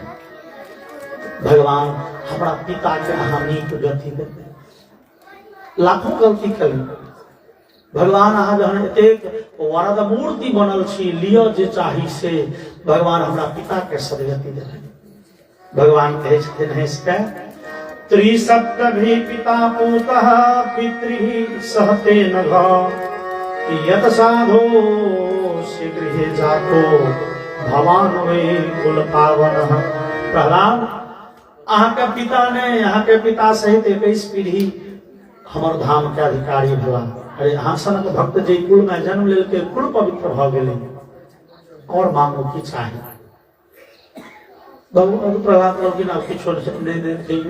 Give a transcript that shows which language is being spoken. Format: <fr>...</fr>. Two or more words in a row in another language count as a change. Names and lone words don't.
<mai>भगवान हमरा पिता के अहाँ नीक गति देते। लाखों गलती केलनि भगवान। अहाँ जहन एतेक वरद मूर्ति बनल छी, लिअ जे चाही से, भगवान हमरा पिता के सदगति देलनि। भगवान कहै छथिन हँस के</mai> <sa>त्रिसप्तभि पिता पूतः पितृभि सहते नघ यत साधो शीघ्र जातो भवान वे कुल पावन।</sa> <mai>प्रहलाद अहाँ के पिता ने, अहाँ के पिता सहित 21 पीढ़ी हमर धाम के अधिकारी भेला। अरे अहाँ सनक भक्त जे कुल में जन्म लेलकै कुल पवित्र भ गेलै, और मांगो की चाही। भगवान प्रहलाद कहलखिन आब किछो नहीं दे दियौ।</mai>